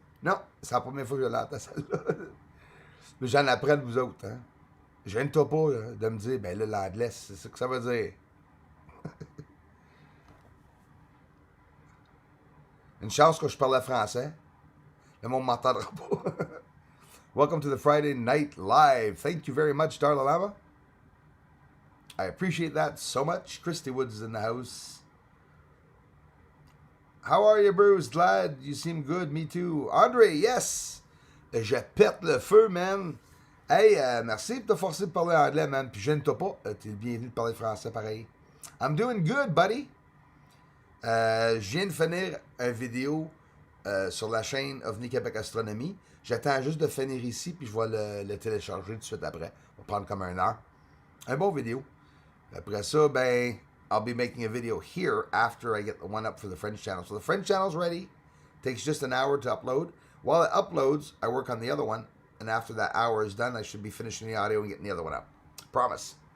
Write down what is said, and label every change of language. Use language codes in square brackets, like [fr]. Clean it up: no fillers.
[fr] Non, c'est la première fois que je l'entends, celle-là. Mais j'en apprends de vous autres, hein? Je viens de pas là, de me dire, ben là, l'anglais, c'est ça que ça veut dire. Une chance que je parlais français. Le monde ne m'entendra pas. [en] Welcome to the Friday Night Live. Thank you very much, Darla Lama. I appreciate that so much. Christy Woods is in the house. How are you, Bruce? Glad you seem good. Me too. Andre, yes. [fr] Je pète le feu, man. Hey, merci de te forcer de parler anglais, man. Puis gêne-toi pas. T'es le bienvenu de parler français, pareil. [en] I'm doing good, buddy. [fr] Je viens de finir une vidéo sur la chaîne OVNI Québec Astronomie. J'attends juste de finir ici, puis je vais le télécharger tout de suite après. Ça va prendre comme 1 heure. Un bon vidéo. Après ça, ben, [en] I'll be making a video here after I get the one up for the French channel. So the French channel's ready. Takes just an hour to upload. While it uploads, I work on the other one. And after that hour is done, I should be finishing the audio and getting the other one up. Promise.